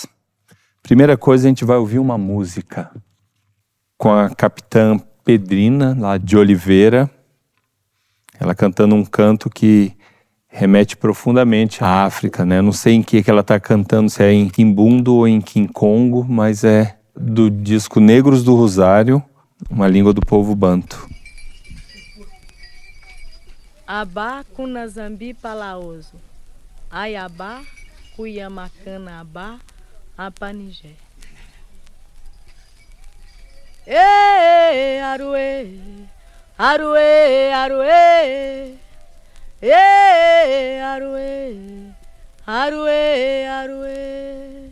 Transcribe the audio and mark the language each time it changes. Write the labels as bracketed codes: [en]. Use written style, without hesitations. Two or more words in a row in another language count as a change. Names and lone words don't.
[pt] Primeira coisa, a gente vai ouvir uma música com a capitã Pedrina, lá de Oliveira, ela cantando um canto que remete profundamente à África, né? Não sei em que ela está cantando, se é em Quimbundo ou em Quincongo, mas é do disco Negros do Rosário, uma língua do povo banto. [kmb] Abá kunazambi palaoso, Ayabá kuyamacana abá apanigé. Ê, aruê, aruê, aruê, ê, aruê, aruê, aruê.